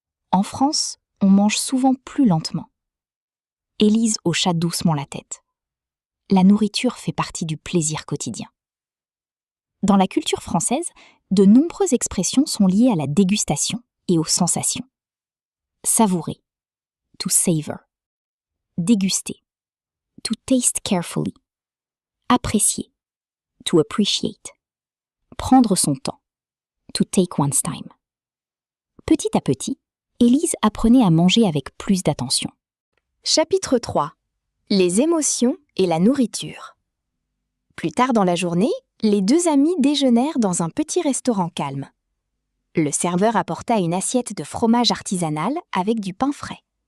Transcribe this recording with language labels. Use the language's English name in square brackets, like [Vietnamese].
[French] En France, on mange souvent plus lentement. Élise hocha doucement la tête. La nourriture fait partie du plaisir quotidien. Dans la culture française, de nombreuses expressions sont liées à la dégustation et aux sensations. Savourer, [English] to savor. [French] Déguster, [English] to taste carefully. [French] Apprécier, [English] to appreciate. [French] Prendre son temps, [English] to take one's time. [French] Petit à petit, Élise apprenait à manger avec plus d'attention. Chapitre 3. Les émotions et la nourriture. Plus tard dans la journée, les deux amies déjeunèrent dans un petit restaurant calme. Le serveur apporta une assiette de fromage artisanal avec du pain frais.